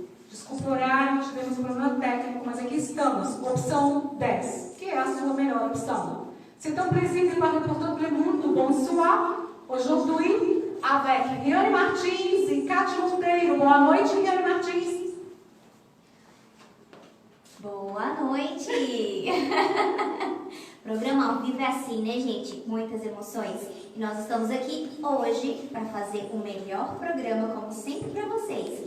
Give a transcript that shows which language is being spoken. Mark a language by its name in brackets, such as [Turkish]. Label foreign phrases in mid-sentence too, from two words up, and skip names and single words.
[Portuguese] Desculpa o horário, tivemos um problema técnico, mas aqui estamos. Opção 10, que é a sua melhor opção. [French] C'est un plaisir de parler pour tout le monde. Bonsoir. Aujourd'hui, avec Riane Martins e Cátia Monteiro. [Portuguese] Boa noite, Riane Martins. Boa noite! Programa ao vivo é assim, né, gente? Muitas emoções. E nós estamos aqui hoje para fazer o melhor programa, como sempre, para vocês.